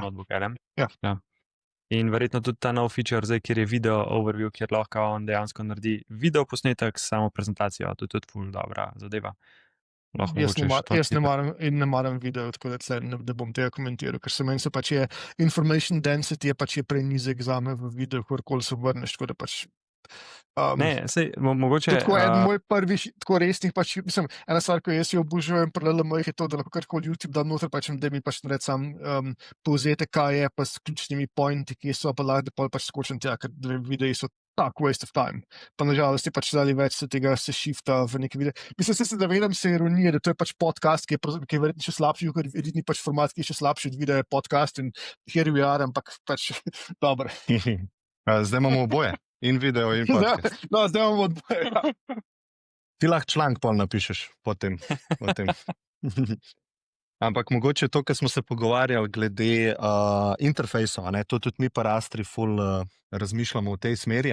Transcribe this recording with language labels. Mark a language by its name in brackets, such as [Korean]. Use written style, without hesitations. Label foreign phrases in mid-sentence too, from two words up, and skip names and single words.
[Slovenian] Notebook LM. Ja. In verjetno tudi ta nov feature, zdaj, kjer je [English] video overview, [Slovenian] kjer lahko on dejansko naredi video posnetek s samo prezentacijo. To je tudi ful dobra zadeva. Jaz ne maram video, tako da tle ne bom tega komentiral, ker se meni so pač je [English] information density [Slovenian] je pač je prenizek zame v videu, kjerkoli se vrneš, tako da pač ne, sej, mogoče... Tako eden moj prvih, tako resnih, pač, mislim, ena stvar, ko jaz jo obožujem pri LLM-jih je to, da lahko karkoli YouTube dam noter, pač, da mi pač naredi sam povzetek, kaj je, pa s ključnimi pointi, ki so, pa lahko, da pol pač skočim tja, ker videi so tak [English] waste of time. [Slovenian] Pa nažalost je pač dali več tega se shifta v neki video. Mislim, se zavedam se ironije, da to je pač podcast, ki je verjetno še slabši, ker edini pač format, ki je še slabši od videa je podcast in [English] here we are, [Slovenian] ampak pač dobro. Zdaj imamo oboje. In video, in podcast. No, zdaj imamo odboje. Ti lahko članek pol napišeš potem. Ampak mogoče to, kar smo se pogovarjali glede interfejsov, to tudi mi pa Rastri ful razmišljamo v tej smeri.